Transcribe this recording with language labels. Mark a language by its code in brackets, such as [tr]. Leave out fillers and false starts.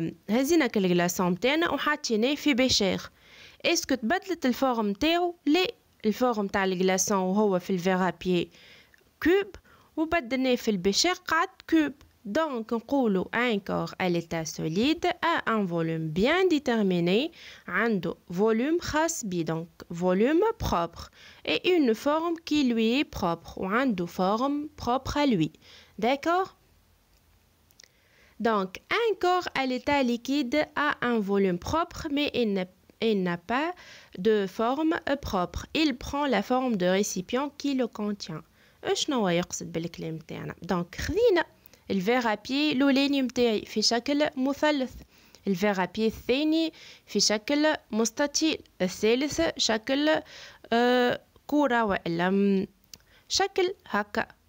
[ar] هزينا الجلاصون متاعنا وحطيناه في بيشير. اسكو تبدلت الفورم متاعو؟ لا، الفورم تاع الجلاصون وهو في الفيغ à pied كوب وبدلناه في البيشير قعد كوب. [fr] Donc, [ar] نقولوا [fr] un corps à l'état solide a un volume bien déterminé, [ar] عنده volume خاص بيه, [fr] donc volume propre, et une forme qui lui est propre, ou عنده forme propre à lui. D'accord? Donc, un corps à l'état liquide a un volume propre, mais il n'a pas de forme propre. Il prend la forme de récipient qui le contient. [ar] شنو يقصد بالكلام تاعنا؟ donc خذينا الفيغ à pied الأولاني متاعي في شكل مثلث، الفيغ à pied الثاني في شكل مستطيل، الثالث شكل كرة ولا شكل هكا.